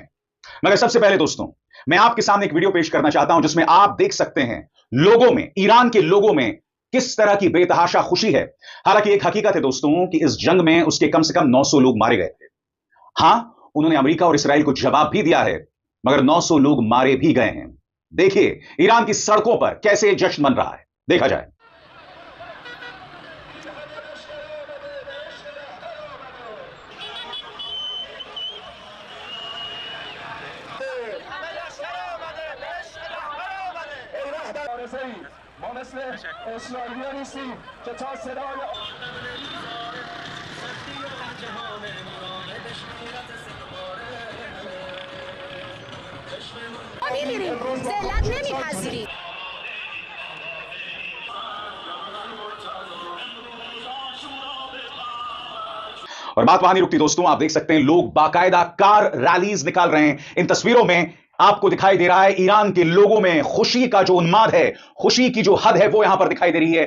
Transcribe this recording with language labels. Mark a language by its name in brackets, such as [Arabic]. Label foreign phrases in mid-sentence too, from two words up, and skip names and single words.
[Hindi] मगर सबसे पहले दोस्तों, मैं आपके सामने एक वीडियो पेश करना चाहता हूं जिसमें आप देख सकते हैं लोगों में, ईरान के लोगों में किस तरह की बेतहाशा खुशी है। हालांकि एक हकीकत है दोस्तों कि इस जंग में उसके कम से कम 900 लोग मारे गए थे। हां, उन्होंने अमेरिका और इसराइल को जवाब भी दिया है, मगर 900 लोग मारे भी गए हैं। देखिए ईरान की सड़कों पर कैसे जश्न मन रहा है, देखा जाए। [Persian] ما مثل اسرائیلی‌ها نیستیم که تا صدای ما می‌میریم، ذلت نمی‌پذیریم. [Hindi] और बात वहां नहीं रुकती दोस्तों, आप देख सकते हैं लोग बाकायदा [English] car rallies [Hindi] निकाल रहे हैं। इन तस्वीरों में आपको दिखाई दे रहा है ईरान के लोगों में खुशी का जो उन्माद है, खुशी की जो हद है वो यहां पर दिखाई दे रही है।